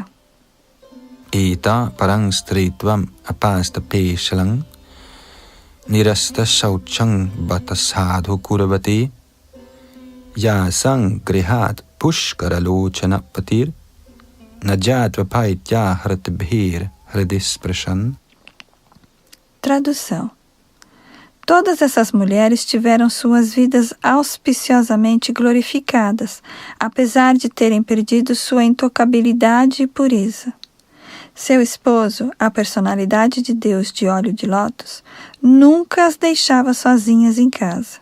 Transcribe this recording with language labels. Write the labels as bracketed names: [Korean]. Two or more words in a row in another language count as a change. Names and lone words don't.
[Sanskrit] इत परं स्त्रित्वं अपस्त पेशलं निरस्त शौचं बतसाधु कुरवति यसं गृहात् पुष्करलोचन पतिर् नजत्व पैत्य हृद्भिर् हृदिस्पृशन्. [Portuguese] Tradução. Todas essas mulheres tiveram suas vidas auspiciosamente glorificadas, apesar de terem perdido sua intocabilidade e pureza. Seu esposo, a personalidade de Deus de óleo de lótus, nunca as deixava sozinhas em casa.